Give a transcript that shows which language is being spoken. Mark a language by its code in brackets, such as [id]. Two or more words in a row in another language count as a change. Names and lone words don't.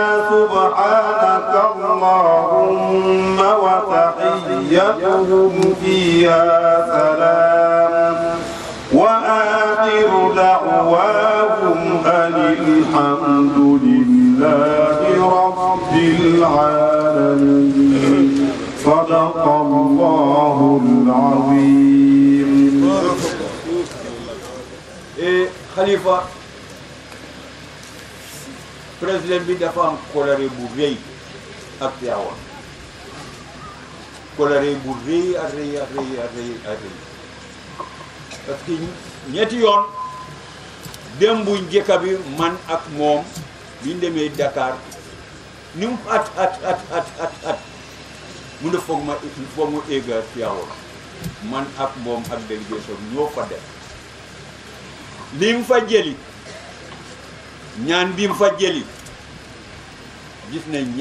[ar] سبحانك اللهم وتحيتهم فيها سلام وآخر دعواهم أن الحمد لله رب العالمين صدق الله العظيم. [wo] Khalifa président bi dafa am colère bu rëy ak Tiwaawan colère bu rëy ak rëy [fr] parce que [wo] ñetti yoon démb njëkk bi man ak moom bi ñu demee Dakar ni mu at mu ne foog mu egg Tiwaawan man ak moom ak délégation ñoo fa def li mu fa jëli ñaan bi mu fa jëli gis nañ